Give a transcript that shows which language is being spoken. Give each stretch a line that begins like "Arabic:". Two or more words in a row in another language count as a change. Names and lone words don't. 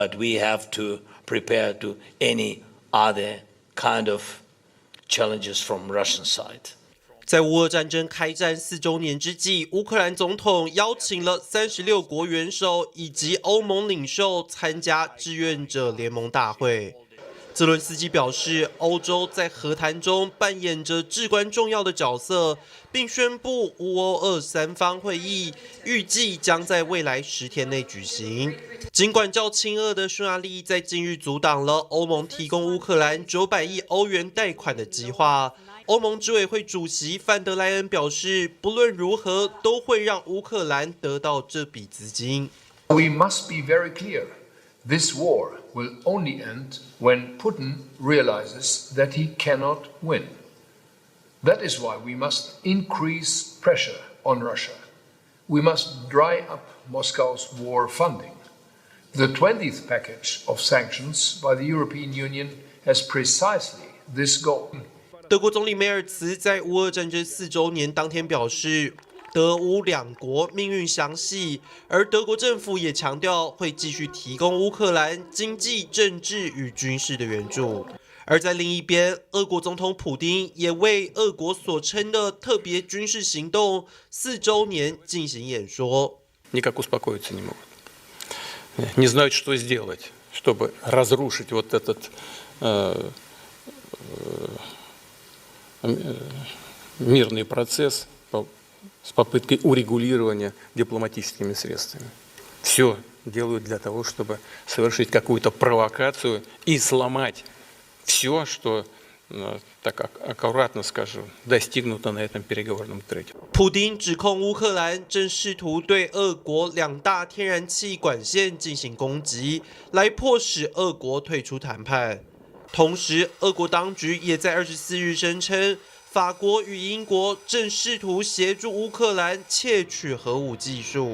English: But we have to prepare to any other kind of challenges from Russian side.
Chinese: 在乌俄战争开战4周年之际，乌克兰总统邀请了36国元首以及欧盟领袖参加志愿者联盟大会。泽伦斯基表示，欧洲在和谈中扮演着至关重要的角色，并宣布乌欧2、3方会议预计将在未来10天内举行。尽管较亲俄的匈牙利在近日阻挡了欧盟提供乌克兰900亿欧元贷款的计划。欧盟执委会主席范德莱恩表示，不论如何都会让乌克兰得到这笔资金。
English: We must be very clear. This war will only end when Putin realizes that he cannot win. That is why we must increase pressure on Russia. We must dry up Moscow's war funding. The 20th package of sanctions by the European Union has precisely this goal.
Chinese: 德国总理梅尔茨在乌俄战争4周年当天表示，德乌两国命运相系，而德国政府也强调会继续提供乌克兰经济、政治与军事的援助。而在另一边，俄国总统普丁也为俄国所称的特别军事行动4周年进行演说。
Russian: Никак успокоиться не могут. Не знают, что сделать, чтобы разрушить вот этот мирный процесс с попыткой урегулирования дипломатическими средствами. Все делают для того, чтобы совершить какую-то провокацию и сломать все, что, так аккуратно скажу, достигнуто на этом переговорном треке.
Chinese: 普丁指控乌克兰正试图对俄国2大天然气管线进行攻击，来迫使俄国退出谈判。同时，俄国当局也在24日声称，法国与英国正试图协助乌克兰窃取核武技术。